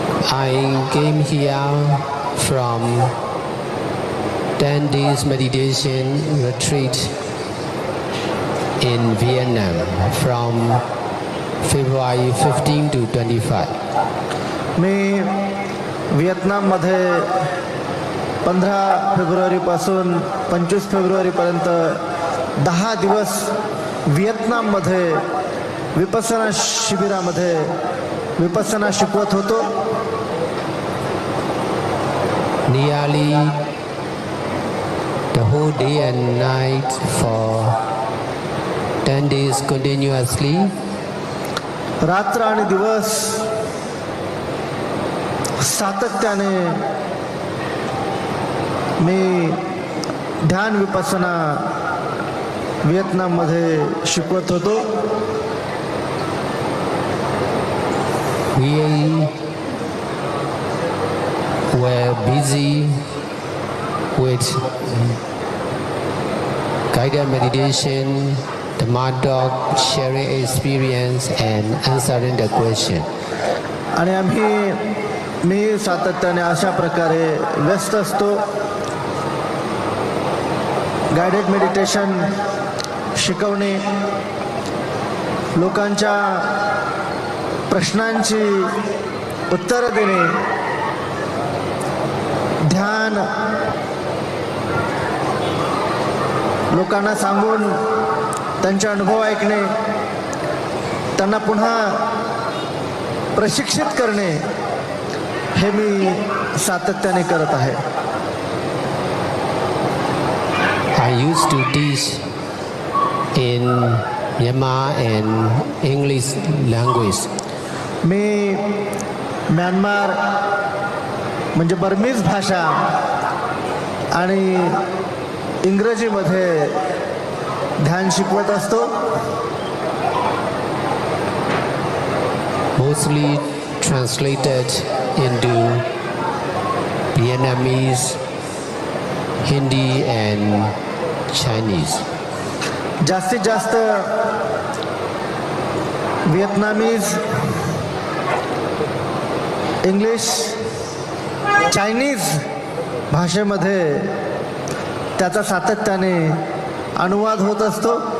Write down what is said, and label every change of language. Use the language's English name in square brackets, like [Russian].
[English] I came here from 10 days meditation retreat in Vietnam from February 15 to 25. [Marathi] मी व्हिएतनाममध्ये 15 फेब्रुवारीपासून 25 फेब्रुवारीपर्यंत 10 दिवस व्हिएतनाममध्ये विपස්සना शिबिरामध्ये विपස්සना शिकवत होतो. [English] Nearly the whole day and night for 10 days continuously. [Marathi] रात्र आणि दिवस सातत्याने मी ध्यान विपස්සना व्हिएतनाममध्ये शिकवत होतो. [English] We were busy with guided meditation, the Marduk, sharing experience and answering the question. [Marathi] आणि मी सातत्याने अशा प्रकारे व्यस्त असतो. गाइडेड मेडिटेशन शिकवणे, लोकांच्या प्रश्नांची उत्तरं देणे, ध्यान लोकांना सांगून त्यांचे अनुभव ऐकणे, त्यांना पुन्हा प्रशिक्षित करणे, हे मी सातत्याने करत आहे. [English] I used to teach in Myanmar and English language. [Marathi] मी Myanmar म्हणजे बर्मीज भाषा आणि इंग्रजीमध्ये ध्यान शिकवत असतो. [English] Mostly translated into Vietnamese, Hindi and Chinese. [Marathi] जास्तीत जास्त व्हिएतनामीज, इंग्लिश, चायनीज भाषेमध्ये त्याचा सातत्याने अनुवाद होत असतो.